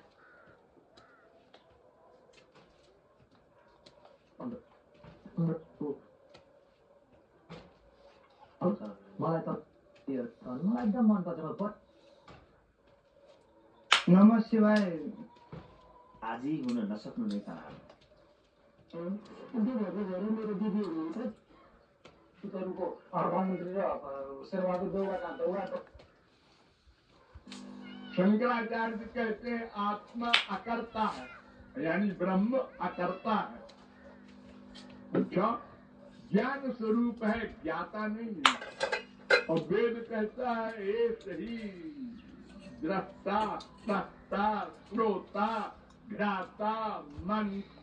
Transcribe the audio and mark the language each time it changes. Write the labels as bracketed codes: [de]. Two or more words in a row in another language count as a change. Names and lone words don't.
[ne] मलाई त एकदम मन पर्छ। [sa] नमः शिवाय [ne] आजै हुन नसक्नु नै तनाव मेरो दिदी हुनुहुन्छ उनीहरूको प्रधानमन्त्री र शेरबहादुर देउवा [hi] का दौरा तो शंकराचार्य जी कहते हैं आत्मा अकर्ता है, यानी ब्रह्म अकर्ता है। अच्छा, ज्ञान स्वरूप है, ज्ञाता नहीं है। और वेद कहता है एक ही दृष्टा, सत्ता, श्रोता, घ्राता, मन।